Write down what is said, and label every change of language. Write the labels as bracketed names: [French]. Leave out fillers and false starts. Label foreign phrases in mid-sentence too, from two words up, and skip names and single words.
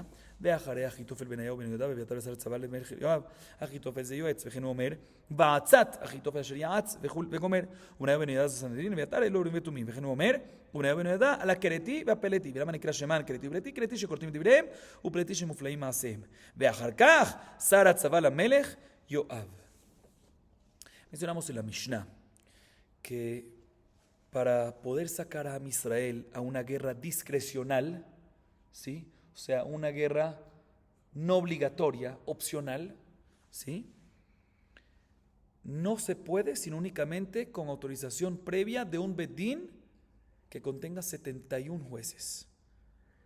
[Hebrew] ואחרי אחיתופל בן איוב בן יהודה ואביתר ושרה צבא למלך יואב, אחיתופל זה יועץ, וכן הוא אומר, בעצת אחיתופל אשר יעץ וגומר, ובניהו בן יהודה זה סנהדרין ואביתר אלו אורים ותומים, וכן הוא אומר, ובניהו בן יהודה על הכרתי והפלתי, ולמה נקרא שמן כרתי ופלתי? כרתי שכורתים דבריהם ופלתי שמופלאים מעשיהם, ואחר כך שר הצבא למלך יואב. [Spanish] Mencionamos en la Mishnah que para poder sacar a Israel a una guerra discrecional, ¿sí? O sea, una guerra no obligatoria, opcional, ¿sí? No se puede sino únicamente con autorización previa de un bedín que contenga 71 jueces.